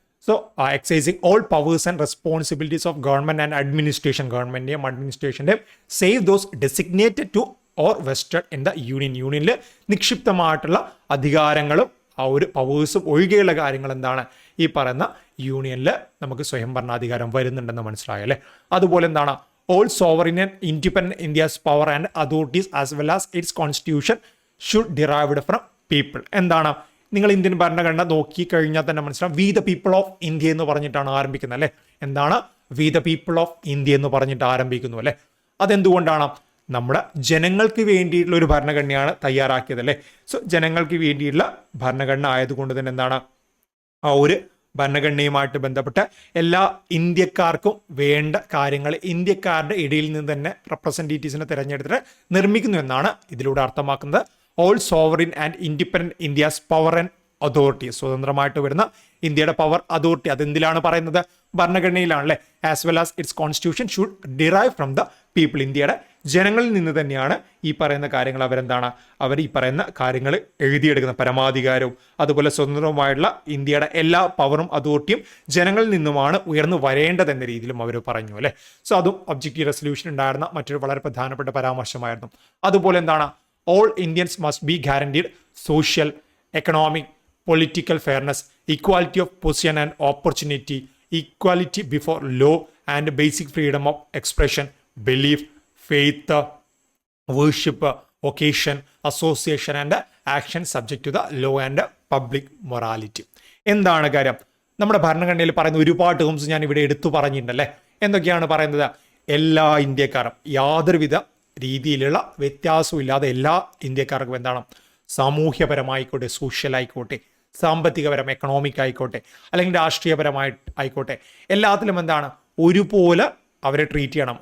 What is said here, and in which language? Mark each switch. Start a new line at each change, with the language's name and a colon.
English: so exercising all powers and responsibilities of government and administration,
Malayalam: ഗവൺമെന്റിന്റെയും അഡ്മിനിസ്ട്രേഷന്റെയും
English: Save those designated to or vested in the union.
Malayalam: യൂണിയനിൽ നിക്ഷിപ്തമായിട്ടുള്ള അധികാരങ്ങളും ആ ഒരു പവേഴ്സും ഒഴികെയുള്ള കാര്യങ്ങൾ എന്താണ് ഈ പറയുന്ന യൂണിയനിൽ നമുക്ക് സ്വയം ഭരണാധികാരം വരുന്നുണ്ടെന്ന് മനസ്സിലായല്ലേ. അതുപോലെ എന്താണ്
English: all sovereign and independent India's power and authorities as well as its constitution should derived from people.
Malayalam: എന്താണ്? നിങ്ങൾ ഇന്ത്യൻ ഭരണഘടന നോക്കി കഴിഞ്ഞാൽ തന്നെ മനസ്സിലാവും
English: we the people of India
Malayalam: എന്ന് പറഞ്ഞിട്ടാണ് ആരംഭിക്കുന്നത് അല്ലെ. എന്താണ്?
English: we the people of India
Malayalam: എന്ന് പറഞ്ഞിട്ട് ആരംഭിക്കുന്നു അല്ലെ. അതെന്തുകൊണ്ടാണ്? നമ്മുടെ ജനങ്ങൾക്ക് വേണ്ടിയിട്ടുള്ള ഒരു ഭരണഘടനയാണ് തയ്യാറാക്കിയത് അല്ലെ. സോ ജനങ്ങൾക്ക് വേണ്ടിയിട്ടുള്ള ഭരണഘടന ആയതുകൊണ്ട് തന്നെ എന്താണ് ആ ഒരു ഭരണഘടനയുമായിട്ട് ബന്ധപ്പെട്ട് എല്ലാ ഇന്ത്യക്കാർക്കും വേണ്ട കാര്യങ്ങൾ ഇന്ത്യക്കാരുടെ ഇടയിൽ നിന്ന് തന്നെ റെപ്രസെൻറ്റേറ്റീവ്സിനെ തിരഞ്ഞെടുത്തിട്ട് നിർമ്മിക്കുന്നു എന്നാണ് ഇതിലൂടെ അർത്ഥമാക്കുന്നത്.
English: all sovereign and independent India's power and authority,
Malayalam: സ്വതന്ത്രമായിട്ട് വരുന്ന ഇന്ത്യയുടെ പവർ അതോറിറ്റി അതെന്തിലാണ് പറയുന്നത്? ഭരണഘടനയിലാണല്ലേ.
English: As well as its constitution should derive from the people.
Malayalam: ഇന്ത്യയുടെ ജനങ്ങളിൽ നിന്ന് തന്നെയാണ് ഈ പറയുന്ന കാര്യങ്ങൾ അവർ ഈ പറയുന്ന കാര്യങ്ങൾ എഴുതിയെടുക്കുന്ന പരമാധികാരവും അതുപോലെ സ്വതന്ത്രവുമായുള്ള ഇന്ത്യയുടെ എല്ലാ പവറും അതോറിറ്റിയും ജനങ്ങളിൽ നിന്നുമാണ് ഉയർന്നു വരേണ്ടതെന്ന രീതിയിലും അവർ പറഞ്ഞു അല്ലെ. സോ അതും ഒബ്ജക്റ്റീവ് റെസൊല്യൂഷൻ ഉണ്ടായിരുന്ന മറ്റൊരു വളരെ പ്രധാനപ്പെട്ട പരാമർശമായിരുന്നു. അതുപോലെ എന്താണ്?
English: All Indians must be guaranteed social, economic, political fairness, equality of position and opportunity, equality before law and basic freedom of expression, belief, faith, worship, vocation, association and action subject to the law and public morality.
Malayalam: എന്താണ് കാര്യം? നമ്മുടെ ഭരണഘടനയിൽ പറയുന്ന ഒരുപാട് terms ഞാൻ ഇവിടെ എടുത്തു പറഞ്ഞിട്ടുണ്ടല്ലേ. എന്തൊക്കെയാണ് പറയുന്നത്? എല്ലാ ഇന്ത്യക്കാരും യാതൊരുവിധ രീതിയിലുള്ള വ്യത്യാസവും ഇല്ലാതെ എല്ലാ ഇന്ത്യക്കാർക്കും എന്താണ് സാമൂഹ്യപരമായിക്കോട്ടെ, സോഷ്യൽ ആയിക്കോട്ടെ, സാമ്പത്തികപരം എക്കണോമിക് ആയിക്കോട്ടെ, അല്ലെങ്കിൽ രാഷ്ട്രീയപരമായി ആയിക്കോട്ടെ, എല്ലാത്തിലും എന്താണ് ഒരുപോലെ അവരെ ട്രീറ്റ് ചെയ്യണം.